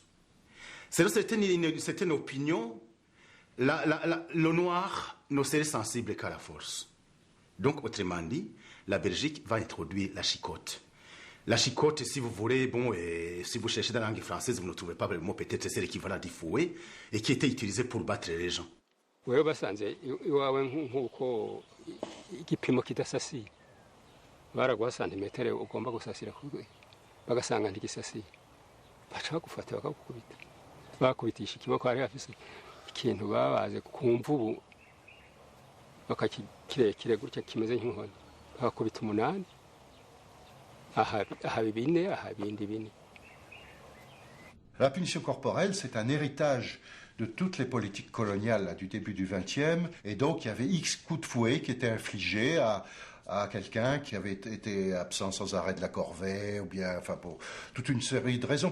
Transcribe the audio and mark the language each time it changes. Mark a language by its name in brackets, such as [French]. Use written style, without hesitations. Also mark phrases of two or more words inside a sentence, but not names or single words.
[French] Selon certaines opinions, le noir ne serait sensible qu'à la force. Donc, autrement dit, la Belgique va introduire la chicotte. La chicotte, si vous voulez, si vous cherchez dans la langue française, vous ne trouvez pas le mot, peut-être c'est l'équivalent du fouet, et qui était utilisé pour battre les gens. [Kinyarwanda] baragwa santimetero ugomba gusasira bagasanga ntigisasiye baca bagufata bakagukubita bakubitisha ikiboko hari hafise ikintu babaze ku mvubu bakakirekire gutya kimeze nk'inkoni bakakubita 8 aha bine aha bindi bine. [French] La punition corporelle, c'est un héritage de toutes les politiques coloniales du début du XXe, et donc il y avait X coups de fouet qui étaient infligés à quelqu'un qui avait été absent sans arrêt de la corvée, ou bien, enfin, pour toute une série de raisons.